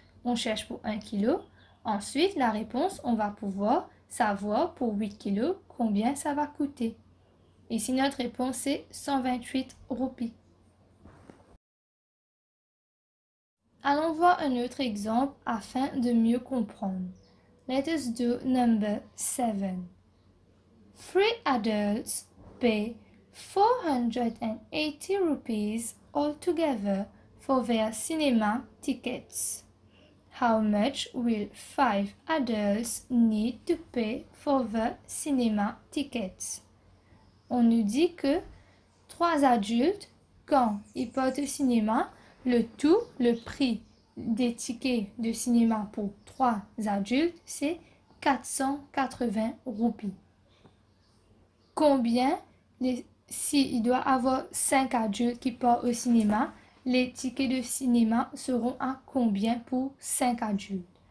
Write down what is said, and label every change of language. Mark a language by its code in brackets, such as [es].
[fr] On cherche pour 1 kg. Ensuite, la réponse, on va pouvoir savoir pour 8 kg combien ça va coûter. Ici, notre réponse est 128 roupies. Allons voir un autre exemple afin de mieux comprendre. [en] Let us do number 7. 3 adults pay 480 rupees altogether for their cinema tickets. How much will 5 adults need to pay for the cinema tickets? [fr] On nous dit que 3 adultes, quand ils partent au cinéma, le prix des tickets de cinéma pour 3 adultes, c'est 480 roupies. Combien, s'il doit avoir 5 adultes qui partent au cinéma, les tickets de cinéma seront à combien pour 5 adultes?